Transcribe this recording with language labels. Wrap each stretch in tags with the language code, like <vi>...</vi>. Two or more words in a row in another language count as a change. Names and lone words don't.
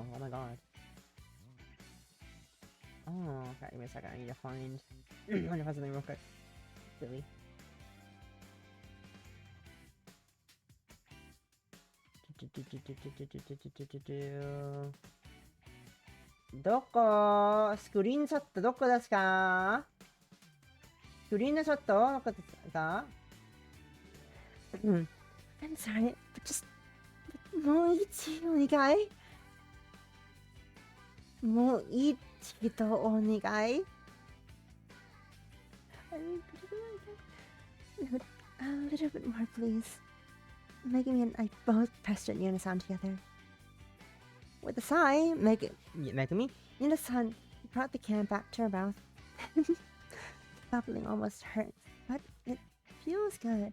<en>Oh my god. Oh, okay, give me a second. I need to find something real quick. Silly. Doko? Screen shot</en> <ja>どこですか?</ja> <en>Screen shot</en> <ja>どこですか?</ja> <en>I'm sorry, but just...</en> <ja>もう一お願い。もう一度お願い。</ja> <en>A little bit more, please. Megami and I both pressed it in unison together. With a sigh, Megami, Yunasan brought the can back to her mouth. The bubbling almost hurts, but it feels good.</en>